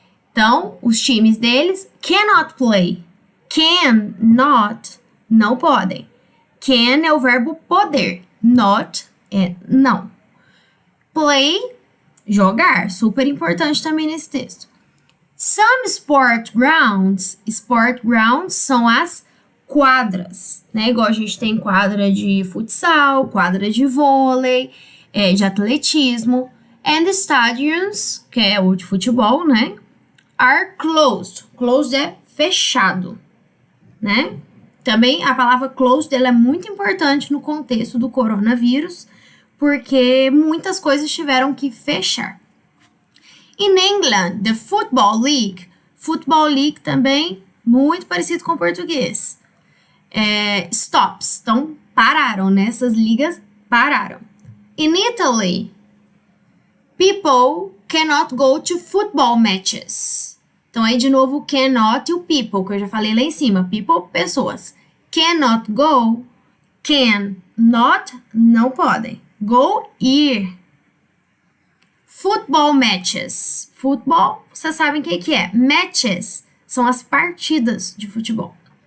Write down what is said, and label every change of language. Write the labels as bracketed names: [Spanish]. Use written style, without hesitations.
[Portuguese] Então, os times deles [English] cannot play. [Portuguese] Cannot, não podem. Can é o verbo poder. Not é não. Play, jogar, super importante também nesse texto. [English] Some sport grounds [Portuguese] são as quadras, né? Igual a gente tem quadra de futsal, quadra de vôlei, de atletismo. [English] And stadiums, [Portuguese] que é o de futebol, né? [English] Are closed. [Portuguese] Closed é fechado, né? Também a palavra closed ela é muito importante no contexto do coronavírus, porque muitas coisas tiveram que fechar. [English] In England, the Football League [Portuguese] também muito parecido com o português. Stops, então pararam, né? Essas ligas pararam. [English] In Italy, people cannot go to football matches. [Portuguese] Então, aí de novo, cannot e o people, que eu já falei lá em cima. People, pessoas. [English] Cannot go, can, not, [Portuguese] não podem. [English] Go, ir. Football matches. [Portuguese] Futebol, vocês sabem o que é. Matches são as partidas de futebol.